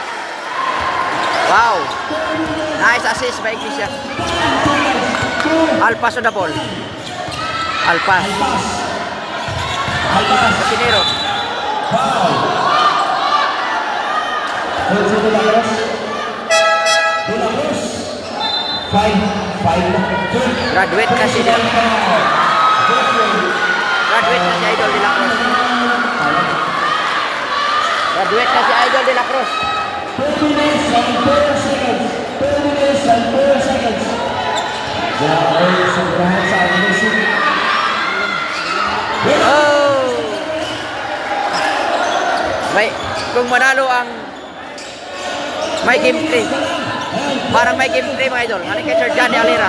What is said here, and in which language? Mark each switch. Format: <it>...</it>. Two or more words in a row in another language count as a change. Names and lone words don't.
<en>Wow! Nice assist by Iglesias. Alpas on the ball. Alpas.</en> <tl>Sinero. Graduate na si Idol de la Cruz. Graduate na si Idol de la Cruz.</tl> <en>2 minutes and 4 seconds. 2 minutes and 4 seconds. Oh!</en> <tl>Kung manalo ang may</tl> <en>game 3.</en> <tl>Parang may</tl> <en>game 3</en> <tl>mga idol. Ano kay Sir Johnny Alira.</tl>